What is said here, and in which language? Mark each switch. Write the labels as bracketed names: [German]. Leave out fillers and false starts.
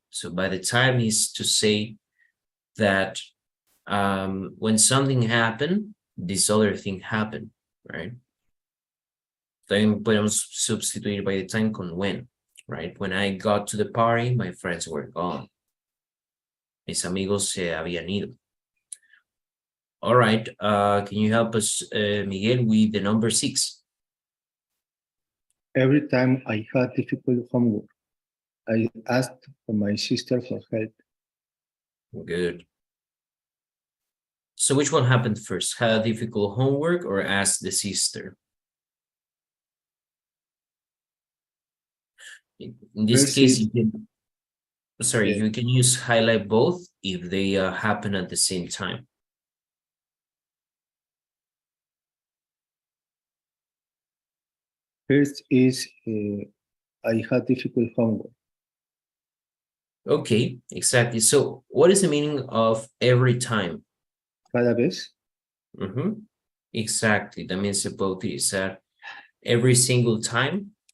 [English] So by the time is to say that when something happened, this other thing happened, right? [Spanish] También podemos substituir by the time con when, right? [English] When I got to the party, my friends were gone. [Spanish] Mis amigos se habían ido. [English] All right, can you help us, Miguel, with the number 6? Every time I had difficult homework, I asked for my sister for help. Good. So which one happened first? Had difficult homework or asked the sister? In this First case, is- you can, sorry, Yeah. you can use highlight both if they happen at the same time. First is I had difficult homework. Okay, exactly. So what is the meaning of every time? [Spanish] Cada vez, [English] Exactly. [Spanish] También se puede utilizar every single time.